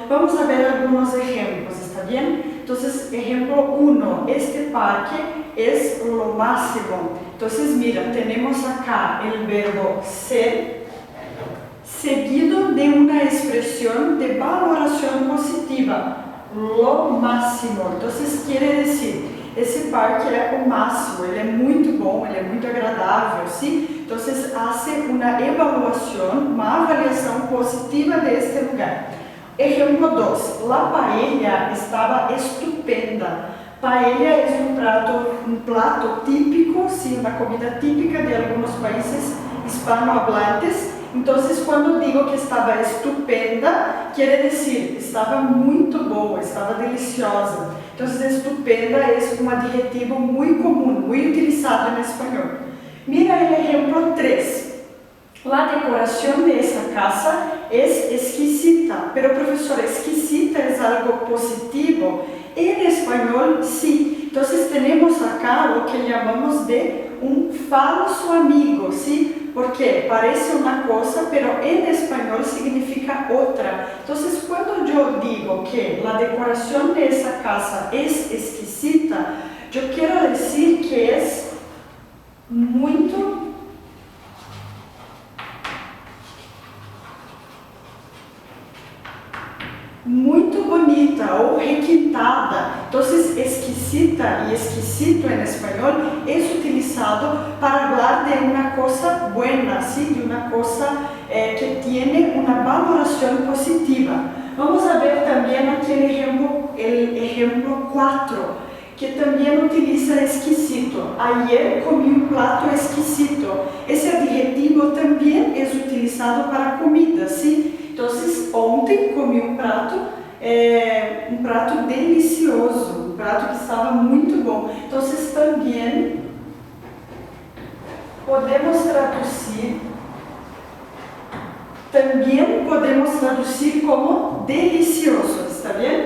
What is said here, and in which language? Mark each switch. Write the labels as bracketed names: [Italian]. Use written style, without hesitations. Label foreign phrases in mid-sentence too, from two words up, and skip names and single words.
[Spanish] Vamos a ver algunos ejemplos, ¿está bien? Entonces, ejemplo 1, este parque es lo máximo. Entonces, mira, tenemos acá el verbo ser, seguido de una expresión de valoración positiva, lo máximo. Entonces, quiere decir, [Portuguese] esse parque é o máximo, ele é muito bom, ele é muito agradável, sim? Então, hace uma avaliação positiva deste lugar. [Spanish] Ejemplo 2, la paella estava estupenda. [Portuguese] Paella é um prato típico, sim, uma comida típica de alguns países hispanohablantes. Então, quando digo que estava estupenda, quer dizer, estava muito boa, estava deliciosa. Então, estupenda é um adjetivo muito comum, muito utilizado em espanhol. Mira o exemplo 3. [Spanish] La decoración de esa casa es exquisita, pero profesor, exquisita es algo positivo. En español, sí. Entonces tenemos acá lo que llamamos de un falso amigo, ¿sí? Porque parece una cosa, pero en español significa otra. Entonces, cuando yo digo que la decoración de esa casa es exquisita, yo quiero decir que es [Portuguese] muito bonita ou requintada. Então, exquisita e exquisito em espanhol é utilizado para falar de uma coisa [Spanish] buena, ¿sí? [Portuguese] De uma coisa que tem uma valoração positiva. [Spanish] Vamos a ver [Portuguese] também aquele exemplo 4, que também utiliza exquisito. [Spanish] Ayer comí [Portuguese] um prato [Spanish] exquisito. [Portuguese] Esse adjetivo também é utilizado para comida, ¿sí? Então, ontem comi um prato delicioso, um prato que estava muito bom. Então, também podemos traduzir como delicioso, está bem?